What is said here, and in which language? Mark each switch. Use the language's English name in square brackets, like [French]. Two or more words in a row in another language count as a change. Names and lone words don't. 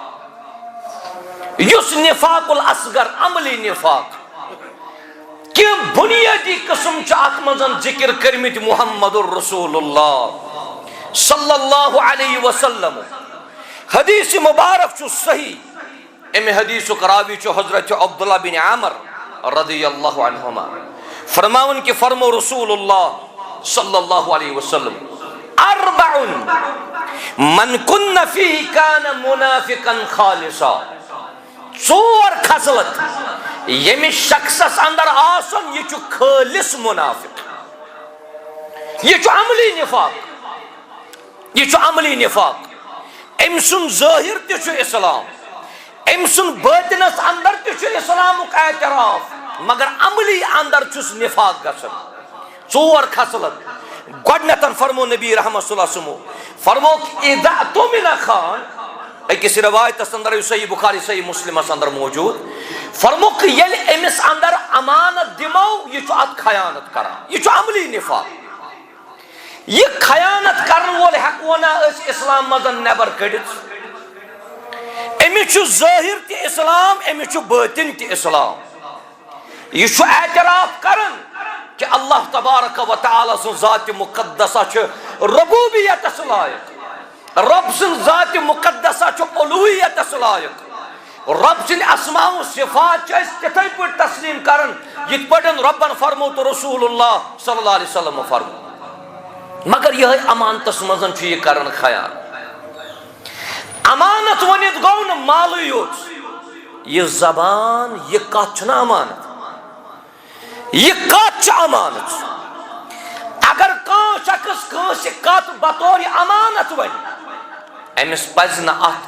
[Kashmiri] یُس [Arabic] نفاق الاصغر [Kashmiri] عملی نفاق کینٛہہ بنیٲدی قسم چھِ اتھ منٛز ذکر کٔرمٕتۍ محمد رسول اللہ [Arabic] صلی اللہ علیہ وسلم [Kashmiri] حدیث مبارک چھُ صحیح امہِ حدیثُک راوی چھُ حضرت عبداللہ بن عامر [Arabic] رضی اللہ عنہما [Kashmiri] فرماون کہ فرمو رسول اللہ [Arabic] صلی اللہ علیہ وسلم اربع من کن فیہ کان منافقا [Kashmiri] خالصا ژور خصلت ییٚمِس شخصس اندر آسن یہ چھُ خالص منافق یہ چھُ عملی نفاق یہ چھُ عملی نفاق أمۍ سُنٛد ظٲہر تہِ چھُ اسلام أمۍ سُنٛد باطنس اندر تہِ چھُ اسلامُک اعتراف مگر عملی اندر چھُس نفاق گژھان ژور خصلت گۄڈنیتھ فرمو نبی رحمت [Arabic] صلی اللہ علیہ وسلم [Kashmiri] فرمو [Arabic] اذا اؤتمن خان [Kashmiri] أکِس روایتس اندر صحیح بخاری صحیح مسلمس اندر موجود فرمو کہ ییٚلہِ أمِس اندر امانت دِمو یہِ چھُ اتھ خیانت کران یہِ چھُ عملی نفاق یہ خیانت کرن وول ہیکو نا أسۍ اسلام منٛز نٮ۪بر کٔڑِتھ أمِس چھُ ظٲہر تہِ اسلام أمِس چھُ باطن تہِ اسلام یہ چھُ اعتراف کران کہ [Arabic] اللہ تبارک و تعالی [Kashmiri] سن ذات مقدسہ چھُ ربوبیتس لائق رب سن ذات مقدسہ چھُ الوہیتس لائق رب سن [Arabic] اسماء و صفات [Kashmiri] چھِ أسۍ تِتھے پٲٹھۍ تسلیم کران یِتھ پٲٹھۍ ربن فرمو تو رسول اللہ [Arabic] صلی اللہ علیہ وسلم [Kashmiri] فرمو مگر یہ امانتس منٛز چھُ یہِ کران خیال امانت ونِتھ گوٚو نہٕ مالٕے یوت یہ زبان یہ کتھ چھنہ امانت یہ کتھ چھِ امانت اگر کانٛہہ شخص کٲنٛسہِ کتھ بطور امانت ونہِ أمِس پزِ نہٕ اتھ